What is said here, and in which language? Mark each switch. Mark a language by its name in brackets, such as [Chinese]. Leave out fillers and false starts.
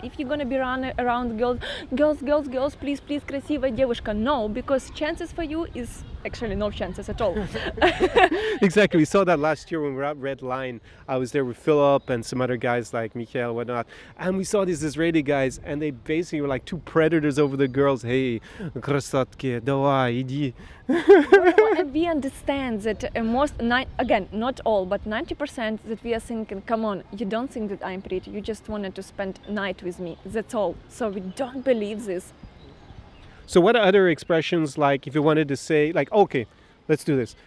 [English] If you're gonna be around girls, please, [Russian] красивая девушка. [English] No, because chances for you is actually no chances at all. Exactly. We saw that last year when we were at Red Line. I was there with Philip and some other guys like Mikhail, whatnot. And we saw these Israeli guys, and they basically were like two predators over the girls. [Russian] Hey, красотки, давай, иди. [English] And we understand that not all, but 90% that we are thinking, come on, you don't think that I'm pretty. You just wanted to spend night with me. That's all. So we don't believe this. So what are other expressions, like if you wanted to say, like, okay, let's do this.